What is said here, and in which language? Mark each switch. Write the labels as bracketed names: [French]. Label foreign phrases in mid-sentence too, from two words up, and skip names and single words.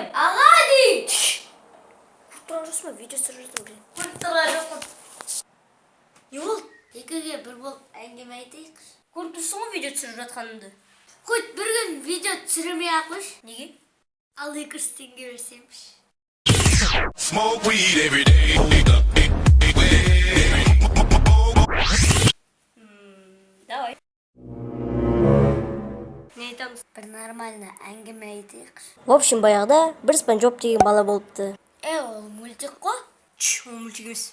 [Kazakh] Аға дей. Тұрған жоқсың ба? Видео түсіріп жатырмын, блин. Тұрған жоқпын. Не болды? Екіге бір болып әңгіме айтайық. Көріп тұрсың ғой видео түсіріп жатқанымды. Қойт, бір күн видео түсірмей ақ қойшы. Неге? Ал 200 теңге берсемші. [English] Smoke weed every day. [Kazakh] Давай. Не айтамыз? Бір нормально әңгіме айтайық. [Russian] В общем, [Kazakh] баяғыда бір Спанч Боб деген бала болыпты. Ол мультик қой. Ол мультик емес.